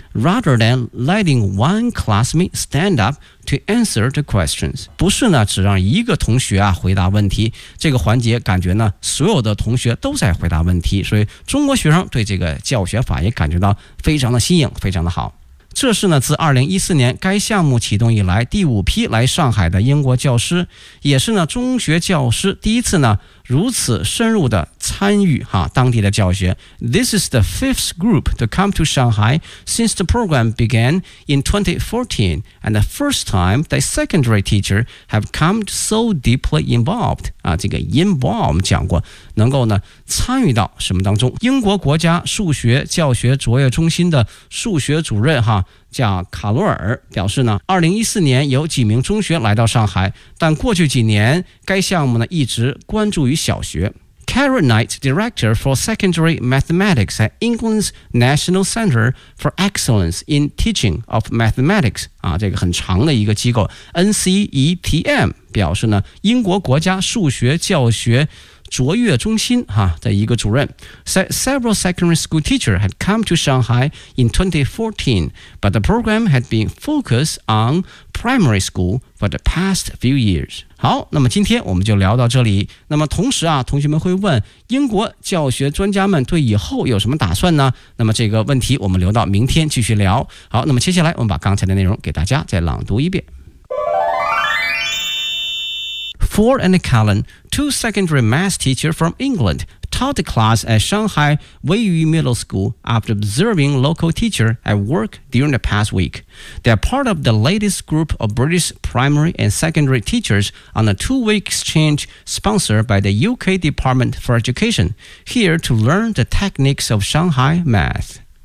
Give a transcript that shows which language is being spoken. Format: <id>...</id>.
<en>Rather than letting one classmate stand up to answer the questions.</en> <zh>不是呢只让一个同学啊回答问题，这个环节感觉呢所有的同学都在回答问题，所以中国学生对这个教学法也感觉到非常的新颖，非常的好。这是呢自2014年该项目启动以来第五批来上海的英国教师，也是呢中学教师第一次呢如此深入的参与哈当地的教学。</zh> <en>This is the fifth group to come to Shanghai since the program began in 2014 and the first time the secondary teacher have come so deeply involved</en> <zh>啊，这个 involved 我们讲过能够呢参与到什么当中。英国国家数学教学卓越中心的数学主任哈叫卡罗尔表示呢，2014年有几名中学来到上海，但过去几年该项目呢一直关注于小学。</zh> <en>Karen Knight, Director for Secondary Mathematics at England's National Center for Excellence in Teaching of Mathematics,</en> <zh>啊，这个很长的一个机构</zh> <en>NCETM</en> <zh>表示呢，英国国家数学教学卓越中心哈的一个主任</zh> <en>said several secondary school teachers had come to Shanghai in 2014, but the program had been focused on primary school for the past few years.</en> <zh>好，那么今天我们就聊到这里。那么同时啊，同学们会问英国教学专家们对以后有什么打算呢？那么这个问题我们留到明天继续聊。好，那么接下来我们把刚才的内容给大家再朗读一遍。</zh> <en>Ford and Callan, two secondary math teachers from England, taught the class at Shanghai Weiyu Middle School after observing local teachers at work during the past week. They are part of the latest group of British primary and secondary teachers on a two-week exchange sponsored by the UK Department for Education, here to learn the techniques of Shanghai math.</en>